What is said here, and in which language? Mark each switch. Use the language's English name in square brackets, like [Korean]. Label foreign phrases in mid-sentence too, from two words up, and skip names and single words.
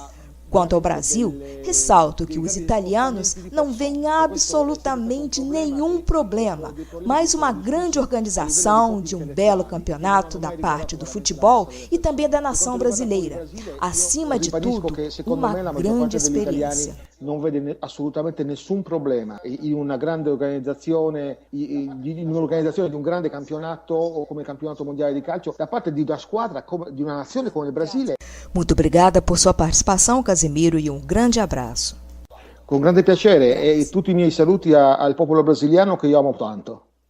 [Portuguese] Quanto ao Brasil, ressalto que os italianos não veem absolutamente nenhum problema, mas uma grande organização de um belo campeonato da parte do futebol e também da nação brasileira. Acima de tudo, uma grande experiência. [Italian] Non vede assolutamente nessun problema in una grande organizzazione, in un'organizzazione di un grande campionato o come il campionato mondiale di calcio da parte di una squadra, di una nazione come il Brasile. [Portuguese] Muito obrigada por sua participação, Casimiro, e um grande abraço. [Italian] Con grande piacere e tutti i miei saluti al popolo brasiliano che io amo tanto.